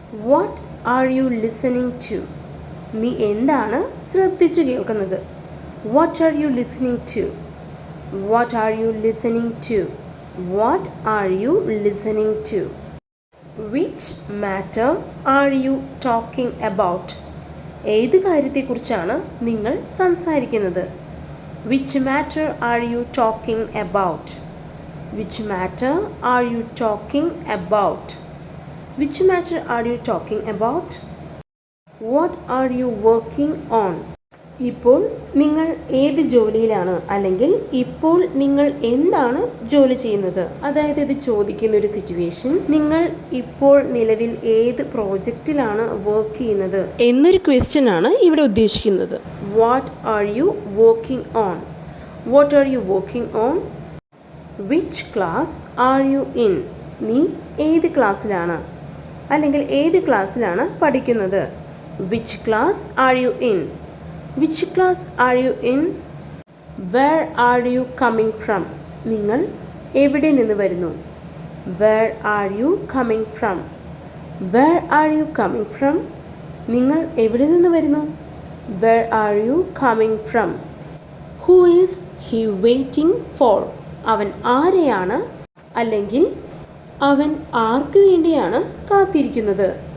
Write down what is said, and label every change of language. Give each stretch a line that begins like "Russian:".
English: What are you listening to?
Malayalam: നീ എന്താണ് ശ്രദ്ധിച്ചു കേൾക്കുന്നത്?
English: What are you listening to? What are you listening to? What are you listening to? Which matter are you talking about?
Malayalam: ഏത് കാര്യത്തെക്കുറിച്ചാണ് നിങ്ങൾ സംസാരിക്കുന്നത്?
English: Which matter are you talking about? Which matter are you talking about? Which matter are you talking about? What are you working on?
Malayalam: ഇപ്പോൾ നിങ്ങൾ ഏത് ജോലിയിലാണ്, അല്ലെങ്കിൽ ഇപ്പോൾ നിങ്ങൾ എന്താണ് ജോലി ചെയ്യുന്നത്? അതായത് ഇത് ചോദിക്കുന്ന ഒരു സിറ്റുവേഷൻ, നിങ്ങൾ ഇപ്പോൾ നിലവിൽ ഏത് പ്രോജക്റ്റിലാണ് വർക്ക് ചെയ്യുന്നത് എന്നൊരു ക്വസ്റ്റ്യൻ ആണ് ഇവിടെ ഉദ്ദേശിക്കുന്നത്.
English: What are you working on? What are you working on? Which class are you in?
Malayalam: നീ ഏത് ക്ലാസ്സിലാണ്, അല്ലെങ്കിൽ ഏത് ക്ലാസ്സിലാണ് പഠിക്കുന്നത്?
English: Which class are you in? Which class are you in? Where are you coming from?
Malayalam: നിങ്ങൾ എവിടെ നിന്ന് വരുന്നു?
English: Where are you coming from? Where are you coming from?
Malayalam: നിങ്ങൾ എവിടെ നിന്ന് വരുന്നു?
English: Where are you coming from? Who is he waiting for?
Malayalam: അവൻ ആരെയാണ്, അല്ലെങ്കിൽ അവൻ ആർക്ക് വേണ്ടിയാണ് കാത്തിരിക്കുന്നത്?